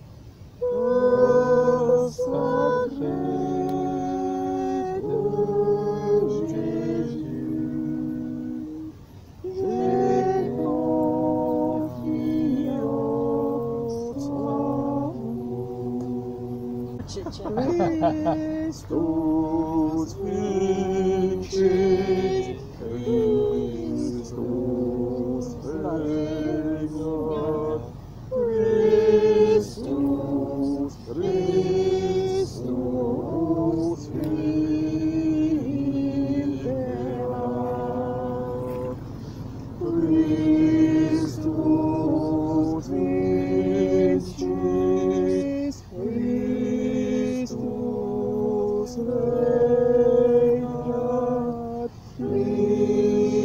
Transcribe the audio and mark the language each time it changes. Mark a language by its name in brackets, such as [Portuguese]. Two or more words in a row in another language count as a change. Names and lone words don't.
[French] Cœur sacré de Jésus, j'ai confiance en vous. [Latin] Christus vinci, Christus regnat, Christus, Christus imperat, Christus vincis, Christus regnat, Christus